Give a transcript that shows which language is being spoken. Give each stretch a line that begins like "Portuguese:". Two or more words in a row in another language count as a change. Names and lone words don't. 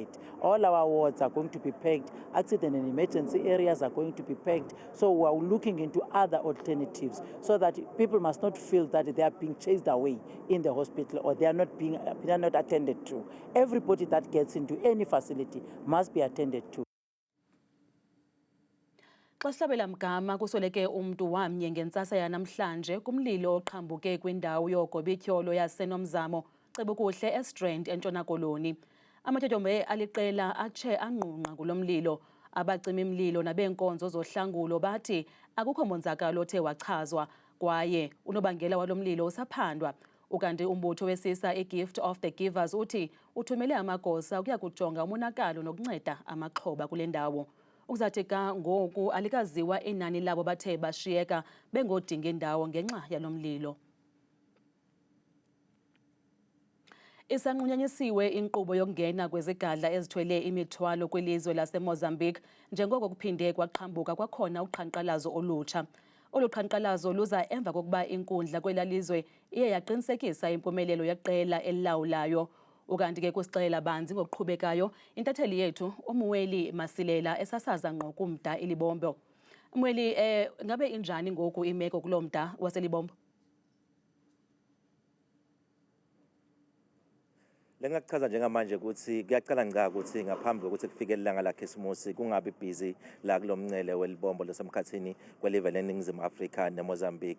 English: All our wards are going to be packed, accident and emergency areas are going to be packed, so we're looking into other alternatives so that people must not feel that they are being chased away in the hospital or they are not attended to. Everybody that gets into any facility must be attended to.
Xhosa: Xa sihlabela mgama kusoleke umntu wamnye ngentsasa yanamhlanje kumlilo oqhambuke kwindawo yogobityholo yaseNomzamo Cebukuhle eStrand eNtshona Koloni. Amatyotyombe aliqela atshe angqungqa kulo mlilo. Abacimi-mlilo nabeenkonzo zohlangulo bathi akukho monzakalo othe wachazwa kwaye unobangela walo mlilo usaphandwa. Ukanti umbutho wesisa iGift of the Givers uthi uthumele amagosa ukuya kujonga umonakalo nokunceda amaxhoba kule ndawo. Ukuzathi ka ngoku alikaziwa inani labo bathe bashiyeka bengodinga indawo ngenxa yalo mlilo. Isanqunyanyisiwe inkqubo yokungena kwezigadla ezithwele imithwalo kwilizwe laseMozambique njengoko kuphinde kwaqhambuka kwakhona uqhankqalazo olutsha. Olu qhankqalazo luza emva kokuba inkundla kwelalizwe iye yaqinisekisa impumelelo yeqela elilawulayo. Ukanti ke kusixelela banzi ngokuqhubekayo intatheli yethu uMuweli Masilela esasaza ngqo kumda iLibombo. Muweli, ngabe injani ngoku imeko kulo mda waseLibombo?
Zulu: Lengakuchaza njengamanje ukuthi kuyaqala ngqa ukuthi ngaphambi kokuthi kufike ilanga laKhisimusi kungabi busy la kulomncele weLibombo lasemkhathini kwelive leNingizimu Afrika neMozambique.